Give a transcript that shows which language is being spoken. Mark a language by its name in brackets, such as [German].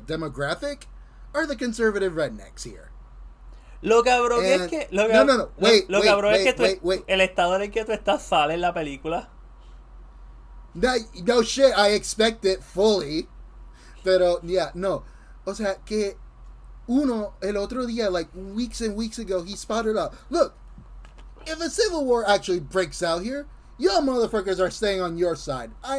[English] Demographic are the conservative rednecks here. [Spanish] Lo cabrón es que... [English] No. Wait, [Spanish] el estado en el que tú estás sale en la película. [English] No shit, I expect it fully. [Spanish] Pero, [English] yeah, no. [Spanish] O sea, que el otro día, [English] like weeks and weeks ago, he spotted out. Look, if a civil war actually breaks out here, y'all motherfuckers are staying on your side.